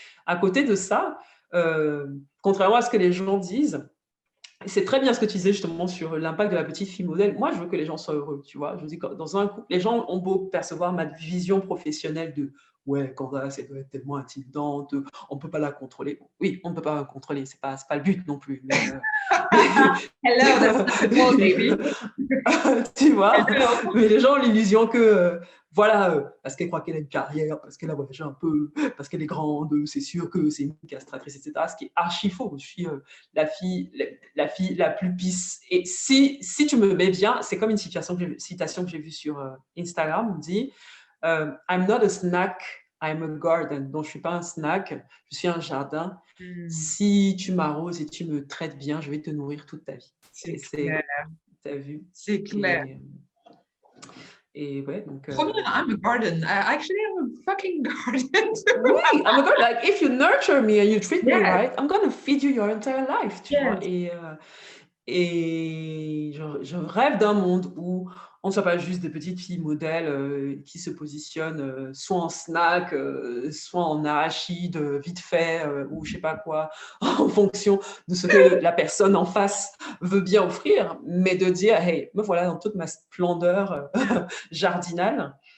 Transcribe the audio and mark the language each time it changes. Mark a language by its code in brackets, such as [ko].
[fr] À côté de ça, contrairement à ce que les gens disent, c'est très bien ce que tu disais justement sur l'impact de la petite fille modèle. Moi, je veux que les gens soient heureux, tu vois. Je dis que dans un couple, les gens ont beau percevoir ma vision professionnelle de ouais, Candace, elle doit être tellement intimidante, on ne peut pas la contrôler. Bon, oui, on ne peut pas la contrôler, c'est pas le but non plus. Mais, [en] Hello, that's the goal, baby. [fr] Tu vois, mais les gens ont l'illusion que voilà, parce qu'elle croit qu'elle a une carrière, parce qu'elle a voyagé un peu, parce qu'elle est grande, c'est sûr que c'est une castratrice, etc. Ce qui est archi faux. Je suis la fille la plus pisse. Et si tu me mets bien, c'est comme une citation que j'ai vue sur Instagram. On dit [en] I'm not a snack, I'm a garden. [fr] Donc je suis pas un snack, je suis un jardin. Si tu m'arroses et tu me traites bien, je vais te nourrir toute ta vie. C'est clair. T'as vu? C'est clair. Et ouais, donc. [en] I'm a garden. Actually, I'm a fucking garden. [fr] Oui, [en] I'm a garden. Like, if you nurture me and you treat me right, I'm going to feed you your entire life. [fr] Tu vois? Et je rêve d'un monde où on ne soit pas juste des petites filles modèles qui se positionnent soit en snack, soit en arachide, vite fait, ou je sais pas quoi, en fonction de ce que la personne en face veut bien offrir, mais de dire, hey, me voilà dans toute ma splendeur jardinale.